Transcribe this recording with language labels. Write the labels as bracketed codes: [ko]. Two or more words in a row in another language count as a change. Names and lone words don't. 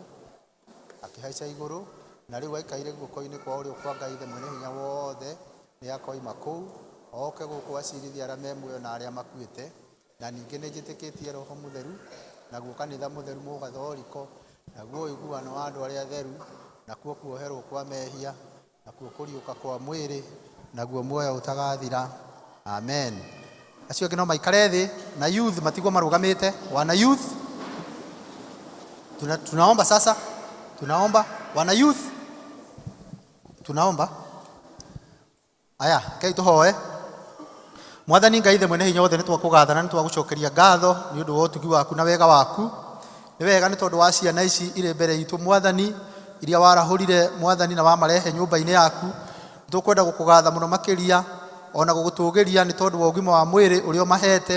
[ki] akĩhaica igũrũ, na rĩu aikaire guoko-inĩ kwa ũrĩo kwa Ngai ithe mwene hinya wothe, nĩ akoima kũu, oke gũkũ acirithia arĩa me muoyo na arĩa makuĩte, na ningĩ nĩnjĩtĩkĩtie Roho Mũtheru, naguo kanitha mũtheru mũgathoriko, naguo ũiguano wa andũ arĩa atheru, nakuo kuoherwo kwa mehia, nakuo kũriũka kwa mwĩrĩ, naguo muoyo ũtagathira. Amen. Acio angĩ no maikare thĩ, na youth matigwo marũgamĩte. [sw] Wana youth, tunaomba sasa, tunaomba. Wana youth, tunaomba. [ki] Aya, Ngai tũhoe. Mwathani Ngai ithe mwene hinya wothe nĩtwakũgathana, nĩtwagũcokeria ngatho nĩ ũndũ wa ũtugi waku na wega waku. Nĩ wega nĩ tondũ wa ciana ici irĩ mbere itũ Mwathani, iria warahũrire Mwathani na wamarehe nyũmba-inĩ yaku. Nĩtũkwenda gũkũgatha mũno makĩria, ona gũgũtũgĩria nĩ tondũ wa ũgima wa mwĩrĩ ũrĩa ũmahete.